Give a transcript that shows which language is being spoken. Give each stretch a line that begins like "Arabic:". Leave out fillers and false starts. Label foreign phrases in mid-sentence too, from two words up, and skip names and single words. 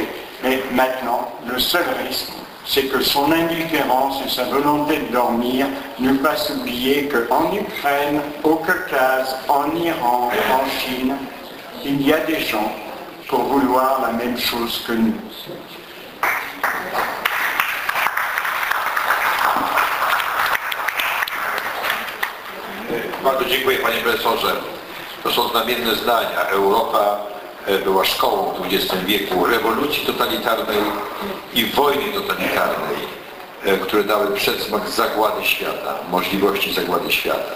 French: Mais maintenant, le seul risque, c'est que son indifférence et sa volonté de dormir nous fassent oublier qu'en Ukraine, au Caucase, en Iran, en Chine, il y a des gens pour vouloir la même chose que nous.
Polish: Bardzo dziękuję, panie profesorze. To są znamienne zdania. Europa była szkołą w XX wieku rewolucji totalitarnej i wojny totalitarnej, które dały przedsmak zagłady świata, możliwości zagłady świata.